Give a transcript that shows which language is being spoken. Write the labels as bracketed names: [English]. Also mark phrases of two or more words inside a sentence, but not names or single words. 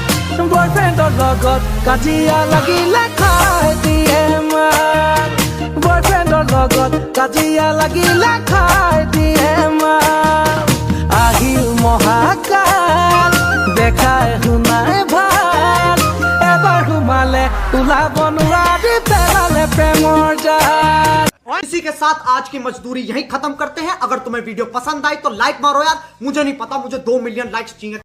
[Assamese] বয়ফ্ৰেণ্ডৰ লগত কাজিয়া লাগিলে খাই দিয়ে মাল বয়ফ্ৰেণ্ডৰ লগত কাজিয়া লাগিলে খাই দিয়ে মাল আহিল মহাকাল দেখাই শুনাই ভাল এবাৰ সোমালে ওলাব নোৱাৰি পেলালে প্ৰেমৰ জাল। [Hindi] इसी के साथ आज की मजदूरी यहीं खत्म करते हैं। अगर तुम्हें वीडियो पसंद आई तो लाइक मारो यार, मुझे नहीं पता, मुझे 2 [English] million likes [Hindi] चाहिए।